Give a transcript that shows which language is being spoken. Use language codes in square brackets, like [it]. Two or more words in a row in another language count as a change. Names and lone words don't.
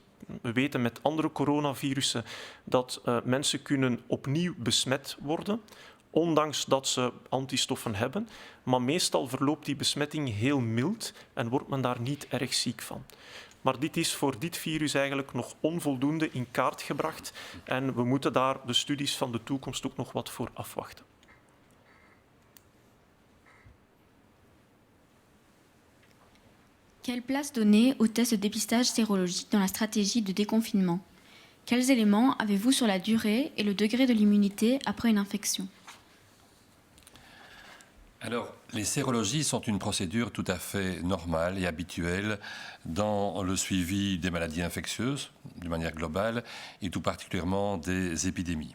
[nl] We weten met andere coronavirussen dat mensen kunnen opnieuw besmet worden, ondanks dat ze antistoffen hebben. Maar meestal verloopt die besmetting heel mild en wordt men daar niet erg ziek van. Maar dit is voor dit virus eigenlijk nog onvoldoende in kaart gebracht en we moeten daar de studies van de toekomst ook nog wat voor afwachten. [fr] Quelle place donner aux tests de dépistage sérologique dans la stratégie de déconfinement? Quels éléments avez-vous sur la durée et le degré de l'immunité après une infection? Alors, les sérologies sont une procédure tout à fait normale et habituelle dans le suivi des maladies infectieuses, de manière globale, et tout particulièrement des épidémies.